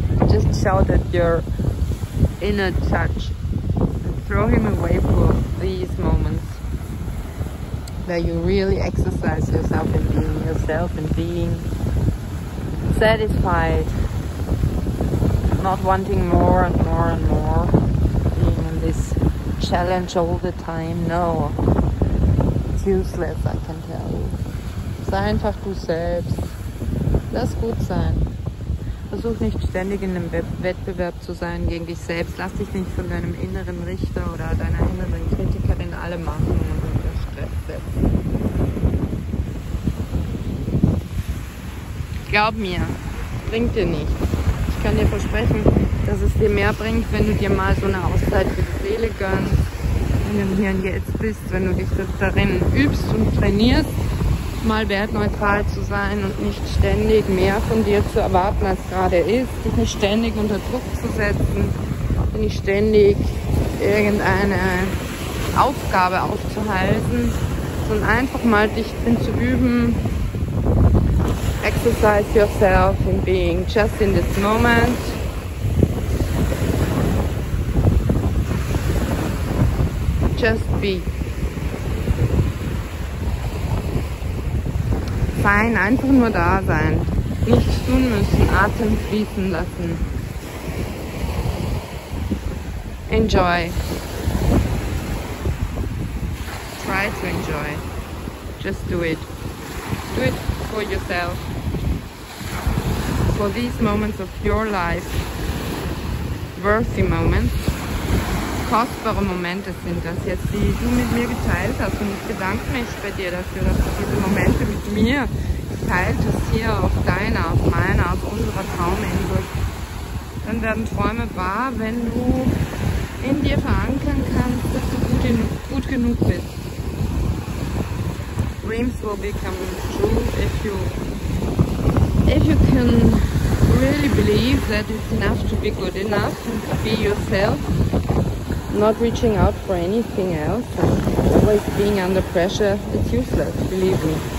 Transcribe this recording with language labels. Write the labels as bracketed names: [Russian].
[English] Just shout at your inner judge and throw him away for these moments where you really exercise yourself in being yourself and being satisfied, not wanting more and more and more, being in this challenge all the time. No, it's useless, I can tell you. [German] Sei einfach du selbst. Lass gut sein. Versuch nicht ständig in einem Wettbewerb zu sein gegen dich selbst. Lass dich nicht von deinem inneren Richter oder deiner inneren Kritikerin alle machen und unter Stress setzen. Glaub mir, bringt dir nichts. Ich kann dir versprechen, dass es dir mehr bringt, wenn du dir mal so eine Auszeit für die Seele gönnst, wenn du hier und jetzt bist, wenn du dich darin übst und trainierst, mal wertneutral zu sein und nicht ständig mehr von dir zu erwarten, als gerade ist, dich nicht ständig unter Druck zu setzen, nicht ständig irgendeine Aufgabe aufzuhalten, sondern einfach mal dich drin zu üben. [English] Exercise yourself in being just in this moment. Just be. [German] Sein, einfach nur da sein. Nichts tun müssen, Atem fließen lassen. [English] Enjoy. Try to enjoy. Just do it. Do it for yourself. For these moments of your life. Worthy moments. [German] Kostbare Momente sind das jetzt, die du mit mir geteilt hast. Und ich bedanke mich bei dir dafür, dass du diese Momente mit mir geteilt hast, hier auf deiner, auf meiner, auf unserer Trauminsel. Dann werden Träume wahr, wenn du in dir verankern kannst, dass du gut genug bist. [English] Dreams will become true if you can really believe that it's enough to be good enough and to be yourself. Not reaching out for anything else and always being under pressure, it's useless, believe me.